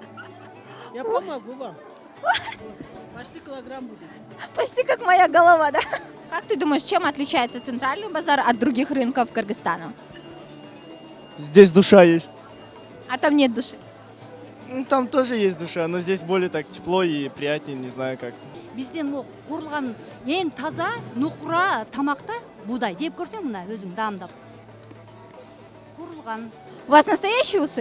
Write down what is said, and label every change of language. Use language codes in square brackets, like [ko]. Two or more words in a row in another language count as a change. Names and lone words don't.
[ru] Я помогу вам. Почти килограмм будет. Почти как моя голова, да? Как ты думаешь, чем отличается Центральный базар от других рынков Кыргызстана? Здесь душа есть. А там нет души. Ну, там тоже есть душа, но здесь более так тепло и приятнее, не знаю как. [ky] Бизден курулган эң таза нукура тамакта буудай жеп көрсөң мына өзүң даамдап курулган. [ru] У вас настоящие усы?